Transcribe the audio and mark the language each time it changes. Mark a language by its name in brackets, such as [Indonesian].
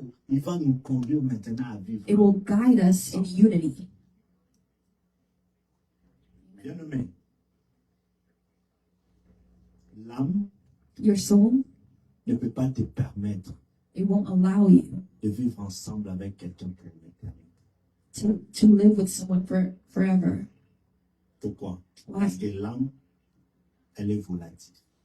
[French] il va nous conduire maintenant à vivre. [English] it will guide us in unity. [French] Bien-aimé, l'âme [English] Your soul, [French] ne peut pas te permettre [English] it won't allow you [French] de vivre ensemble avec quelqu'un pour l'éternité. [English] to live with someone forever. [French] Pourquoi? [English] Why? [French] Parce que l'âme, elle est volatile.